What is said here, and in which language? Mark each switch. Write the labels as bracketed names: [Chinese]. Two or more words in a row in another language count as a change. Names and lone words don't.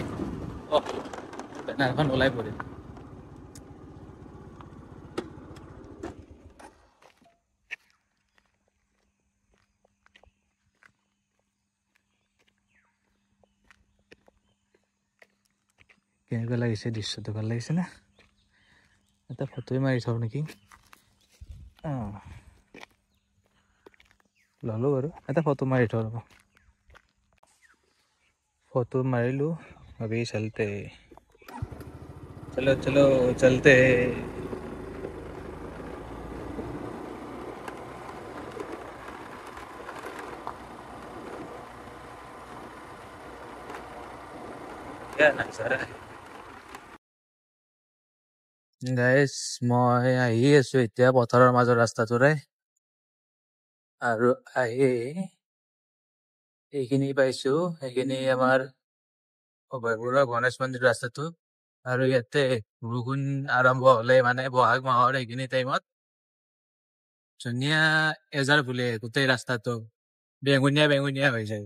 [Assamese] বেনাৰখন ওলাই পৰিল। কেনেকুৱা লাগিছে দৃশ্যটো? ভাল লাগিছে না? এটা ফটোই মাৰি থওঁ নেকি? ল'লোঁ বাৰু, এটা ফটো মাৰি থওঁ ৰ'ব। [Hindi] फोटो मार लूँ, अभी चलते। चलो चलो चलते। क्या नजारा है গাইজ। [Assamese] মই আহি আছো এতিয়া পথাৰৰ মাজৰ ৰাস্তাটোৰে, আৰু আহি এইখিনি পাইছো। এইখিনি আমাৰ অভয়পুৰৰ গণেশ মন্দিৰ ৰাস্তাটো। আৰু ইয়াতে বৰষুণ আৰম্ভ হলে, মানে বহাগ মাহৰ এইখিনি টাইমত ধুনীয়া এজাৰ ফুলে গোটেই ৰাস্তাটো, বেঙুনীয়া হৈ যায়।